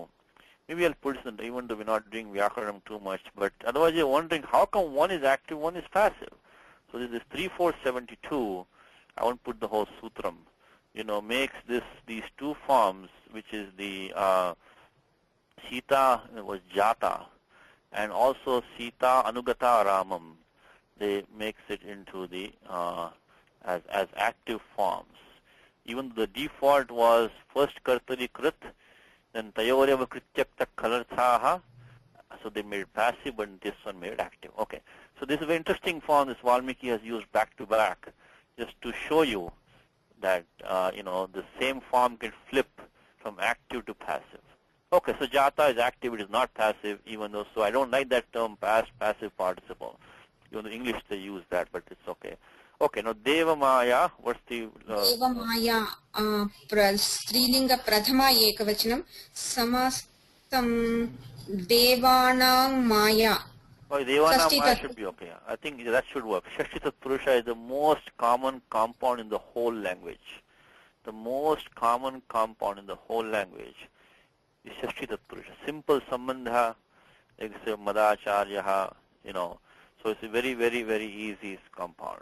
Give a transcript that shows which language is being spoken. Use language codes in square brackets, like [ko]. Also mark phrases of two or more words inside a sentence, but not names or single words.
[en] Maybe I'll put this in, even though we're not doing vyakaranam too much, but otherwise you're wondering how come one is active, one is passive. So this is 3472. I won't put the whole sutram. Makes these two forms, which is the Sita was jata, and also [sa] सीता अनुगता रामम्. [en] They makes it into the as active forms. Even the default was first [sa] कर्तरि कृत्, [en] then [sa] तयोरेव कृत्यक्त खलर्थाः. [en] So they made it passive, but this one made it active. Okay. So this is a very interesting form this Valmiki has used back to back, just to show you that the same form can flip from active to passive. Okay, so jata is active, it is not passive, even though, so I don't like that term past passive participle. In English they use that, but it's okay. Okay, now [sa] देव माया, [en] what's the... [sa] देव माया, स्त्रीलिङ्ग प्रथमा एकवचनम्, समस्तम् देवानां माया. [en] Oh, Devana Maya should be okay. I think that should work. [sa] षष्ठी तत् पुरुष [en] is the most common compound in the whole language. The most common compound in the whole language is [sa] षष्ठी तत् पुरुष. [en] Simple sambandha, like say Madacharyaha, So it's a very, very, very easy compound.